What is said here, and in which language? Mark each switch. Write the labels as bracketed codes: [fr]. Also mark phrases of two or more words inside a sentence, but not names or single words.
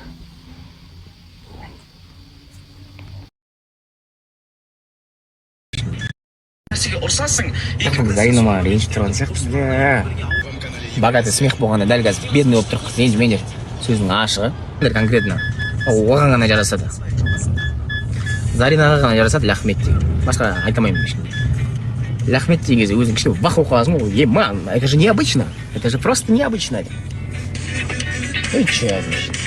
[kk] Зарина маған ренжіп тұрған сияқты. [ru] Богатый смех [kk] болғанда дәл қазір бедный болып тұр қыз. Ренжімеңдер. Сөздің ашығы. Конкретно оған ғана жарасады. Заринаға ғана жарасады лахмет деген. Басқа айтамаймын ешкімге. Лахмет деген кезде өзің кішкене вах оқығансың ғой. [ru] Ема, это же необычно. Это же просто необычно. Ну и че, значит?